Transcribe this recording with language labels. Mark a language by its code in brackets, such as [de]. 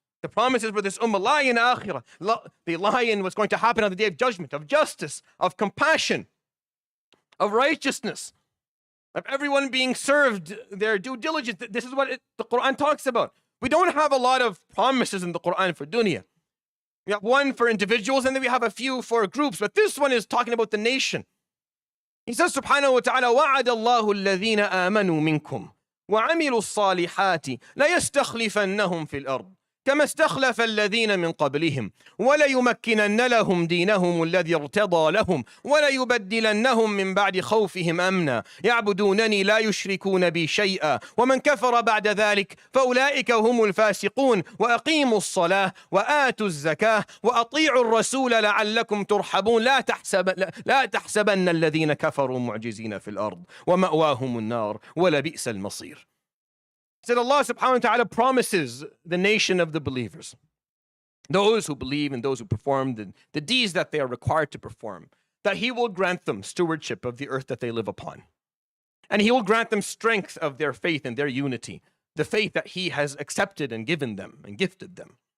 [en] The promises for this ummah lie in akhirah. They lie in what's going to happen on the day of judgment, of justice, of compassion, of righteousness, of everyone being served their due diligence. This is what the Quran talks about. We don't have a lot of promises in the Quran for dunya. We have one for individuals and then we have a few for groups, but this one is talking about the nation. He says, [ar] subhanahu wa ta'ala, وَعَدَ اللَّهُ الَّذِينَ آمَنُوا مِنْكُمْ وَعَمِلُوا الصَّالِحَاتِ لَيَسْتَخْلِفَنَّهُمْ فِي الْأَرْضِ كما استخلف الذين من قبلهم وليمكنن لهم دينهم الذي ارتضى لهم وليبدلنهم من بعد خوفهم أمنا يعبدونني لا يشركون بي شيئا ومن كفر بعد ذلك فأولئك هم الفاسقون وأقيموا الصلاة وآتوا الزكاة وأطيعوا الرسول لعلكم ترحمون لا تحسبن الذين كفروا معجزين في الأرض ومأواهم النار ولبئس المصير. [en] Said Allah subhanahu wa ta'ala promises the nation of the believers, those who believe and those who perform the deeds that they are required to perform, that He will grant them stewardship of the earth that they live upon. And He will grant them strength of their faith and their unity, the faith that He has accepted and given them and gifted them.